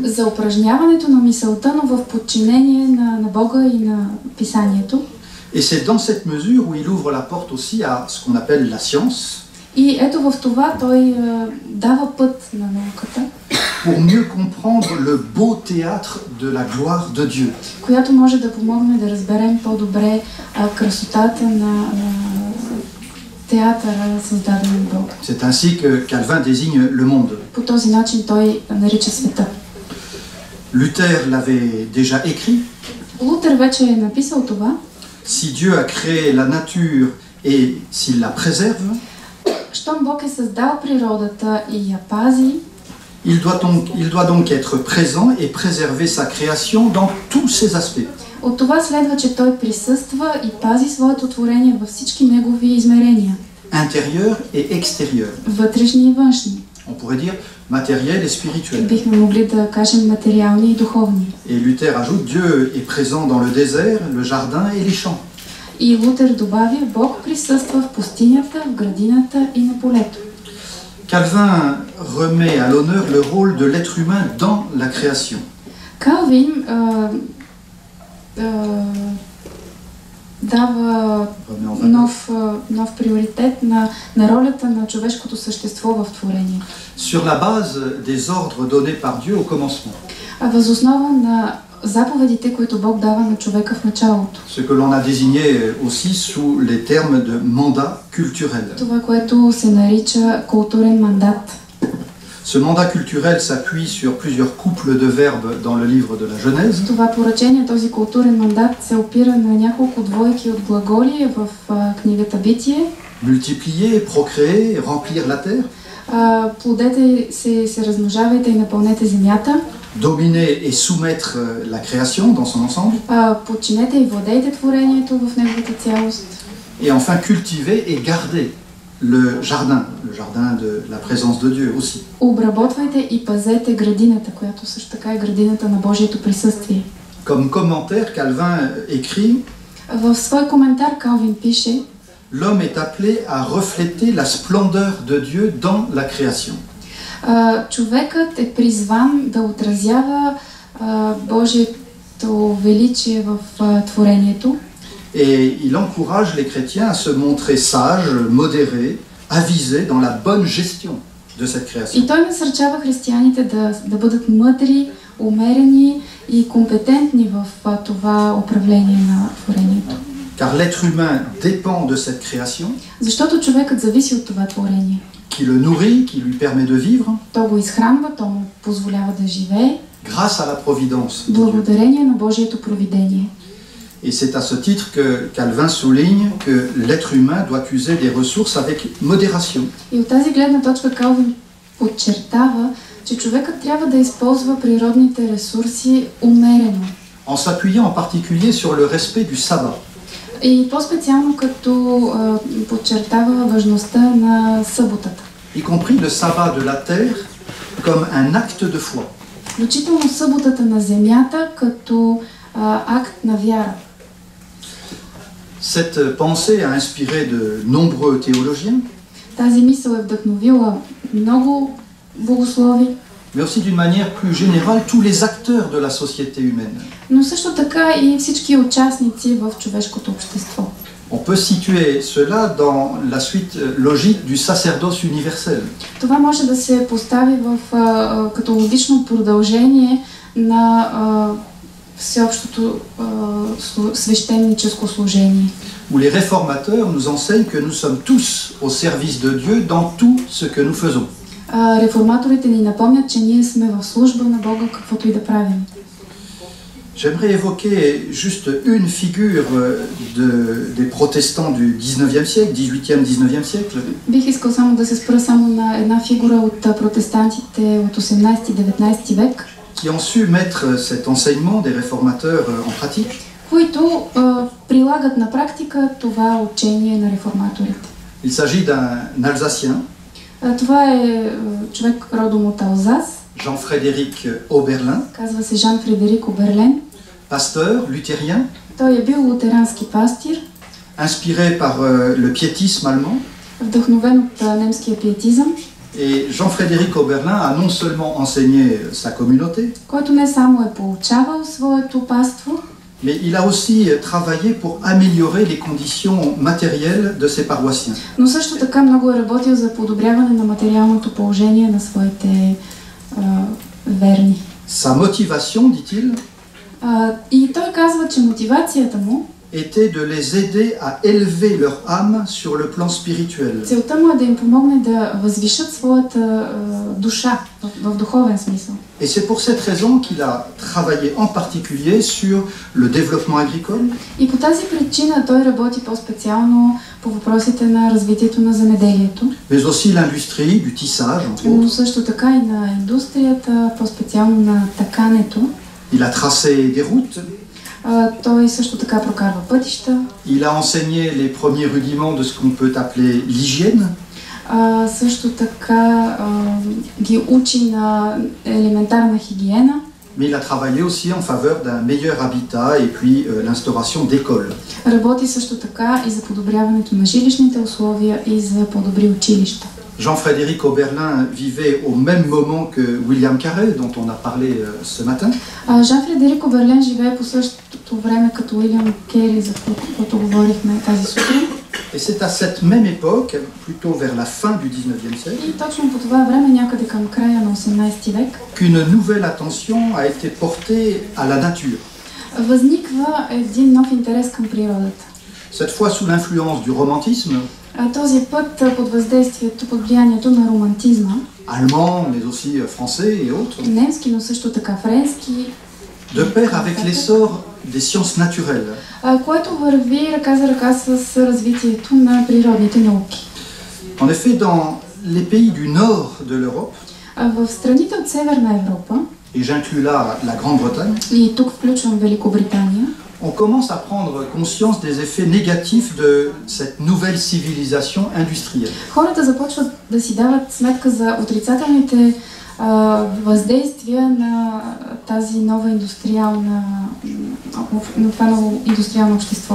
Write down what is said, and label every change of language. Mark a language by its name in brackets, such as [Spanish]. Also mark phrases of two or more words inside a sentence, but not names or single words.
[Bulgarian] за упражняването на мисълта, но в подчинение на Бога и на Писанието. [French] et c'est dans cette mesure où il ouvre la porte aussi à ce qu'on appelle la science, [Bulgarian] И ето в това той дава път на науката, [French] pour mieux comprendre le beau théâtre de la gloire de Dieu. [Bulgarian] която може да помогне да разберем по-добре красотата на театъра, създаден от Бога. [French] C'est ainsi que Calvin désigne le monde. [Bulgarian] По този начин той нарича света. [French] Luther l'avait déjà écrit. [Bulgarian] Лутер вече е написал това. [French] Si Dieu a créé la nature et s'il la préserve, [Bulgarian] Щом Бог е създал природата и я пази, [French] il doit donc être présent et préserver sa création dans tous ses aspects. [Bulgarian] От това следва, че той присъства и пази своето творение във всички негови измерения. [French] Intérieur et extérieur. [Bulgarian] Вътрешни и външни. [French] On pourrait dire matériel et spirituel. [Bulgarian] Бихме могли да кажем материални и духовни. [French] Et Luther ajoute, Dieu est présent dans le désert, le jardin et les champs. [Bulgarian] И Лутер добавя, Бог присъства в пустинята, в градината и на полето. [French] Calvin remet à l'honneur le rôle de l'être humain dans la création. [Bulgarian] Калвин дава нов приоритет на ролята на човешкото същество в творението. [French] Sur la base des ordres donnés par Dieu au commencement. [Bulgarian] Въз основа на заповедите, които Бог дава на човека в началото. [French] Ce que l'on a désigné aussi sous les termes de mandat culturel. [Bulgarian] Това, което се нарича културен мандат. [French] Ce mandat culturel s'appuie sur plusieurs couples de verbes dans le livre de la Genèse. [Bulgarian] Това поръчение, този културен мандат се опира на няколко двойки от глаголи в книгата Битие. [French] Multiplier, procréer, remplir la terre. [Bulgarian] Плодете се размножавайте и напълнете земята. [French] Dominer et soumettre la création dans son ensemble. [Bulgarian] Подчинете и владейте творението в неговата цялост. [French] Et enfin cultiver et garder le jardin de la présence de Dieu aussi. [Bulgarian] Обработвайте и пазете градината, която също така е градината на Божието присъствие. [French] Comme commentaire, Calvin écrit: [Bulgarian] В свой коментар Калвин пише: [French] L'homme est appelé à refléter la splendeur de Dieu dans la création. [Bulgarian] Човекът е призван да отразява Божието величие в творението. [French] Et il encourage les chrétiens à se montrer sages, modérés, avisés dans la bonne gestion de cette création. [Bulgarian] И той насърчава християните да бъдат мъдри, умерени и компетентни в това управление на творението. [French] Car l'être humain dépend de cette création. [Bulgarian] Защото човекът зависи от това творение. [French] Qui le nourrit, qui lui permet de vivre. [Bulgarian] То го изхранва, то му позволява да живее. [French] Grâce à la providence. [Bulgarian] Благодарение на Божието провидение. [French] Et c'est à ce titre que Calvin souligne que l'être humain doit user des ressources avec modération. [Bulgarian] И от тази гледна точка Калвин подчертава, че човекът трябва да използва природните ресурси умерено. [French] En s'appuyant en particulier sur le respect du sabbat. [Bulgarian] И по-специално като подчертава важността на съботата. [French] Y compris le sabbat de la terre comme un acte de foi. [Bulgarian] Включително съботата на земята като акт на вяра. [French] Cette pensée a inspiré de nombreux théologiens. [Bulgarian] Тази мисъл е вдъхновила много богослови. [French] Mais aussi d'une manière plus générale tous les acteurs de la société humaine. [Bulgarian] Но също така и всички участници в човешкото общество. [French] On peut situer cela dans la suite logique du sacerdoce universel. [Bulgarian] Това може да се постави като логично продължение на всеобщото свещеническо служение. [French] Où les réformateurs nous enseignent que nous sommes tous au service de Dieu dans tout ce que nous faisons. [Bulgarian] Реформаторите ни напомнят, че ние сме в служба на Бога, каквото и да правим. [French] J'aimerais évoquer juste une figure des protestants du 19e siècle, 18e, 19e siècle. [Bulgarian] Бих искал само да се спра само на една фигура от протестантите от 18-19 век, [French] qui ont su mettre cet enseignement des réformateurs en pratique. [Bulgarian] Които прилагат на практика това учение на реформаторите. [French] Il s'agit d'un Alsacien. [Bulgarian] Това е човек родом от Алзас. [French] Jean-Frédéric Oberlin. [Bulgarian] Казва се Жан-Фредерик Оберлен. [French] Pasteur luthérien. [Bulgarian] Той е бил лутерански пастир. [French] Inspiré par le piétisme allemand. [Bulgarian] Вдъхновен от немския пиетизъм. [French] Et Jean-Frédéric Oberlin a non seulement enseigné sa communauté, [Bulgarian] който не само е получавал своето паство, [French] mais il a aussi travaillé pour améliorer les conditions matérielles de ses paroissiens. [Bulgarian] Но също така много е работил за подобряване на материалното положение на своите верни. [French] Sa motivation, dit-il, [Bulgarian] и той казва, че мотивацията му [French] était de les aider à élever leur âme sur le plan spirituel. [Bulgarian] Целта му е да им помогне да възвишат своята душа в духовен смисъл. [French] Et c'est pour cette raison qu'il a travaillé en particulier sur le développement agricole. [Bulgarian] И по тази причина той работи по-специално по въпросите на развитието на земеделието. [French] Mais aussi l'industrie du tissage, entre autres. [Bulgarian] Но също така и на индустрията, по-специално на такането. [French] Il a tracé des routes. [Bulgarian] Той също така прокарва пътища. [French] Il a enseigné les premiers rudiments de ce qu'on peut appeler l'hygiène. [Bulgarian] Също така ги учи на елементарна хигиена. [French] Mais il a travaillé aussi en faveur d'un meilleur habitat et puis l'instauration d'écoles. [Bulgarian] Работи също така и за подобряването на жилищните условия и за по-добри училища. [French] Jean-Frédéric Oberlin vivait au même moment que William Carré, dont on a parlé ce matin. [Bulgarian] Жан-Фредерик Оберлен живее по същото време като Уилям Кери, за който говорихме тази сутрин. [French] Et c'est à cette même époque, plutôt vers la fin du 19e siècle, [Bulgarian] И точно по това време, някъде към края на 18 век, [French] qu'une nouvelle attention a été portée à la nature. [Bulgarian] възниква един нов интерес към природата. [French] Cette fois sous l'influence du romantisme, [Bulgarian] Този път под въздействието, под влиянието на романтизма, [French] allemand, mais aussi français et autres, [Bulgarian] немски, но също така френски, [French] de pair avec l'essor des sciences naturelles. [Bulgarian] което върви ръка за ръка с развитието на природните науки. [French] En effet, dans les pays du nord de l'Europe, [Bulgarian] В страните от Северна Европа, [French] et j'inclus là la Grande-Bretagne, [Bulgarian] и тук включвам Великобритания, [French] on commence à prendre conscience des effets négatifs de cette nouvelle civilisation industrielle. [Bulgarian] хората започват да си дават сметка за отрицателните въздействия на тази нова индустриална, на това ново индустриално общество.